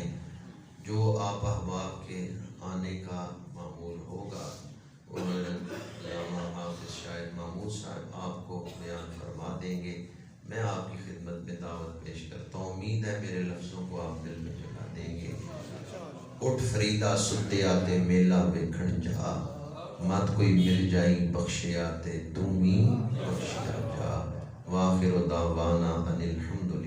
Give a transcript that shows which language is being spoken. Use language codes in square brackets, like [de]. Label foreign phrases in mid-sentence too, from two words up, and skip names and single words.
[ur] جو آپ احباب کے آنے کا معمول ہوگا علامہ حافظ شاہد محمود صاحب آپ کو بیان فرما دیں گے. میں آپ کی خدمت میں دعوت پیش کرتا ہوں. امید ہے میرے لفظوں کو آپ دل میں جگہ دیں گے. [pa] اٹھ فریدا ستیا تے میلہ ویکھن جا، مت کوئی مل جائی بخشیا تے تم ہی بخشیا جا. [ar] وآخر دعوانا ان الحمد